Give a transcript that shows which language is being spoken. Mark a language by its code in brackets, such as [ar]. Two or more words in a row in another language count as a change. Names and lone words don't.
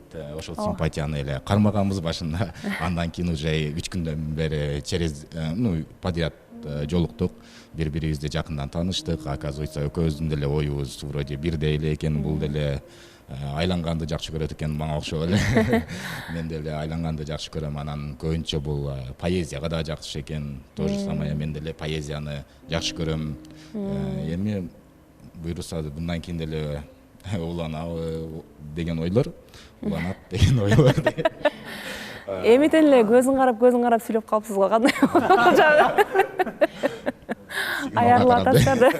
[ky] Ошол симпатияны эле кармаганбыз башында. Андан кийин уже 3 күндөн бери [ru] через подряд [ky] жолуктук. Бири-бирибизди жакындан тааныштык. Оказывается, экөөбүздүн деле оюбуз вроде бирдей эле экен. Бул деле айланганды жакшы көрөт экен, мага окшоп эле. Мен деле айланганды жакшы көрөм. Анан көбүнчө бул поэзияга да жакшы экен. [ru] То же самое [ky] мен деле поэзияны жакшы көрөм. Эми буйруса мындан кийин деле уланабы деген ойлор, уланат деген ойлор. Эмитен эле көзүн карап сүйлөп калыпсыз го, кандай? Аярылып атасыздар да.